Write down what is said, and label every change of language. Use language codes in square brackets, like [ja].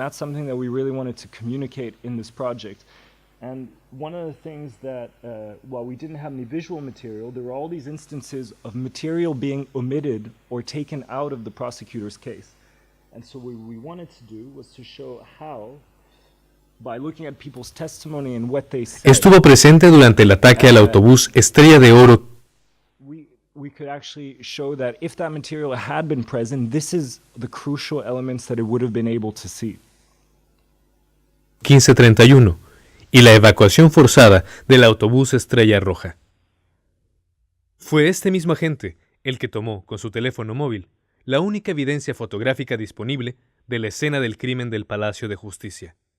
[en] And that's something that we really wanted to communicate in this project. And one of the things that, while we didn't have any visual material, there were all these instances of material being omitted or taken out of the prosecutor's case. And so what we wanted to do was to show how, by looking at people's testimony and what they said, [es] Estuvo presente durante el ataque al autobús Estrella de Oro. [en] We could actually show that if that material had been present, this is the crucial elements that it would have been able to see. [es] 1531 y la evacuación forzada del autobús Estrella Roja. Fue este mismo agente el que tomó, con su teléfono móvil, la única evidencia fotográfica disponible de la escena del crimen del Palacio de Justicia.